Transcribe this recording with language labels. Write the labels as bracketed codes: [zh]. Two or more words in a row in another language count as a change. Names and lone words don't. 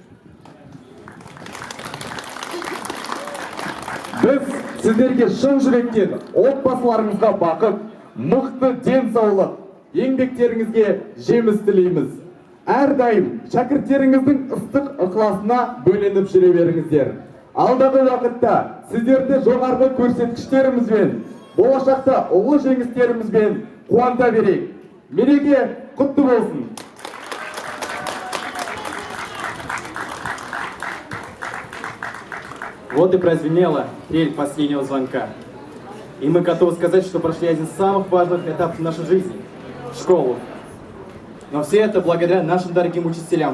[kk] Біз сіздерге шын жүректен отбасыларыңызға бақыт, мықты денсаулық, еңбектеріңізге жеміс тілейміз. Әрдайым шәкірттеріңіздің ыстық ықыласына бөленіп жүре беріңіздер. Алдағы уақытта сіздерді жоғарғы көрсеткіштерімізбен, болашақта ұлы жеңістерімізбен қуанта берейік. Мереке құтты болсын. [ru] Вот и прозвенела трель последнего звонка. И мы готовы сказать, что прошли один из самых важных этапов нашей жизни – школу. Но все это благодаря нашим дорогим учителям.